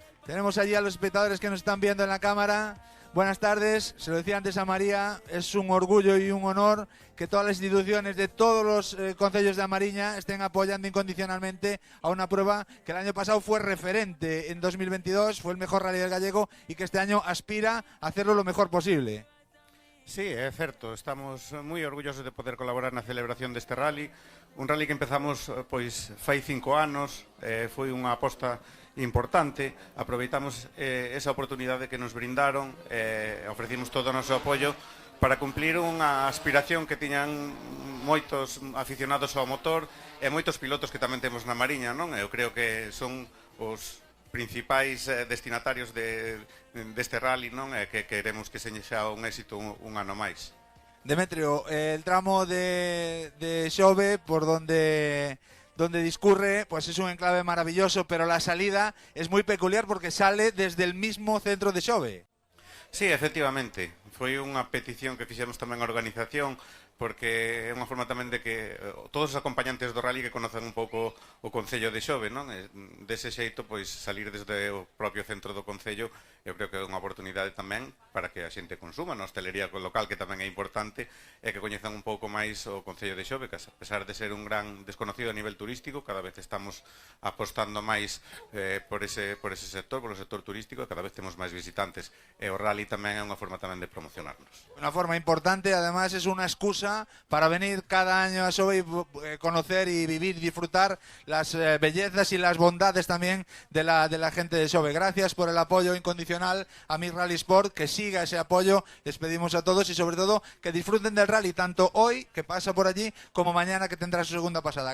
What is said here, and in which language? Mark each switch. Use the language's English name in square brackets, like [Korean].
[Spanish] Tenemos allí a los espectadores que nos están viendo en la cámara. Buenas tardes, se lo decía antes a María, es un orgullo y un honor que todas las instituciones de todos los concellos de A Mariña estén apoyando incondicionalmente a una prueba que el año pasado fue referente en 2022, fue el mejor rally del gallego, y que este año aspira a hacerlo lo mejor posible. [Galician] Sí, é certo, estamos moi orgullosos de poder colaborar na celebración deste rally, un rally que empezamos pois fai 5 anos, foi unha aposta importante, aproveitamos esa oportunidade que nos brindaron, ofrecimos todo o noso apoio para cumplir unha aspiración que tiñan moitos aficionados ao motor e moitos pilotos que tamén temos na Mariña, non? Eu creo que son os principais destinatarios deste rally, non? Que queremos que sexa un éxito un ano máis. [Spanish] Demetrio, el tramo de Xove por donde discurre, pues es un enclave maravilloso, pero la salida es muy peculiar porque sale desde el mismo centro de Xove. [Galician] Sí, efectivamente, foi unha petición que fixemos tamén a organización, porque é unha forma tamén de que todos os acompañantes do rally que conocen un pouco o Concello de Xove, non? Dese xeito, pois, salir desde o propio centro do Concello, eu creo que é unha oportunidade tamén para que a xente consuma na hostelería local, que tamén é importante, e que coñezan un pouco máis o Concello de Xove, que [Spanish] a pesar de ser un gran desconocido a nivel turístico, [Galician] cada vez estamos apostando máis por ese sector, por o sector turístico, e cada vez temos máis visitantes, e o rally tamén é unha forma tamén de promocionarnos. [Spanish] Una forma importante, además es una excusa para venir cada año a Xove y conocer y vivir y disfrutar las bellezas y las bondades también de la gente de Xove. Gracias por el apoyo incondicional a Mi Rally Sport, que siga ese apoyo, les pedimos a todos, y sobre todo que disfruten del rally, tanto hoy, que pasa por allí, como mañana, que tendrá su segunda pasada.